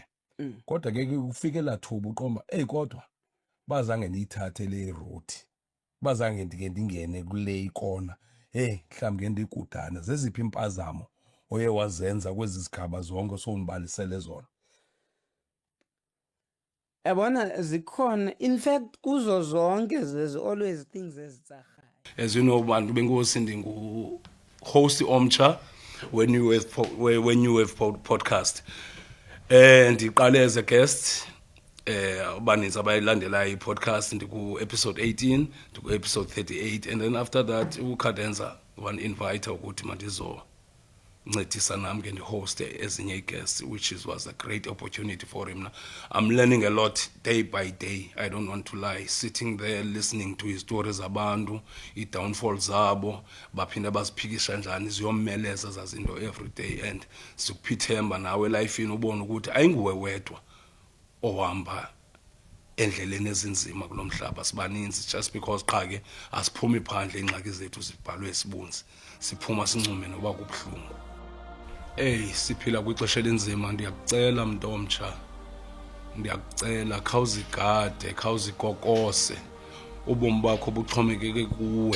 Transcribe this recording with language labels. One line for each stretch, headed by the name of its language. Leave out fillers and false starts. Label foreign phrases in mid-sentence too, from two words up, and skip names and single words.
Xhosa: Kodwa ke ufike lathuba uqomba, kodwa bazange ndiyithathe le route. Bazange ndingene kule ikona. Mhlawumbe ke ndikudana. Zeziphi impazamo oye wazenza kwezi zigaba zonke sonibalisele zona? Yabona zikhona,
English: in fact
Xhosa: kuzo zonke
English: there's always things
Xhosa: ezitsahayo.
English: As you know,
Xhosa: bantu benkosi ndingu-host omtsha
English: when you have podcast.
Xhosa: Ndiqale
English: as a guest
Xhosa: abaninzi abayilandelayo i-podcast ndiku-episode 18 ndiku-episode 38
English: and then after that
Xhosa: uCadenza wan-invite ukuthi mandizoncedisa nam ke ndihoste ezinye ii-guests
English: which was a great opportunity for him. I'm learning a lot day by day, I don't want to lie, sitting there listening to his stories
Xhosa: zabantu, ii-downfalls zabo, baphinde baziphikisha njani ziyommeleza zazinto
English: every day.
Xhosa: And sikuphithemba nawe elifini ubone ukuthi ayinguwe wedwa ohamba endleleni ezinzima kulo mhlaba, sibaninzi,
English: just because
Xhosa: qha ke asiphumi phandle ingxaki zethu zibhalwe isibunzi, siphuma sincume noba kubuhlungu. Siphila kwixesha elinzima, ndiyakucela mntu omtsha, ndiyakucela khawuzigade, khawuzikokose, ubomi bakho buxhomekeke kuwe.